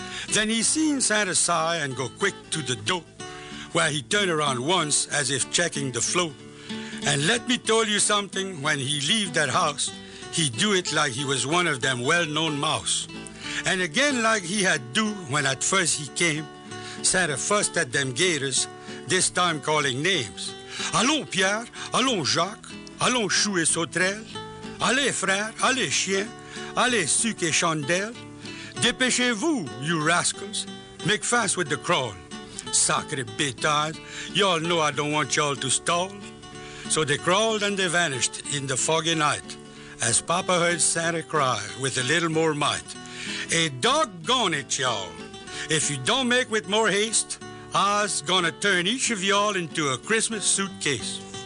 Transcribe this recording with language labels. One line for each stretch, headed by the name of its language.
English: Then he seen Santa sigh and go quick to the door, where he turned around once as if checking the flow. And let me tell you something, when he leave that house, he do it like he was one of them well-known mouse. And again like he had do when at first he came, Santa fussed at them gators, this time calling names.
French: Allons Pierre, allons Jacques, allons Chou et Sauterelle, allez frère, allez chien, allez suc et chandelle. Dépêchez-vous,
English: you rascals. Make fast with the crawl.
French: Sacre bêtes,
English: y'all know I don't want y'all to stall. So they crawled and they vanished in the foggy night, as Papa heard Santa cry with a little more might. Hey, doggone it, y'all. If you don't make with more haste, I's gonna turn each of y'all into a Christmas suitcase.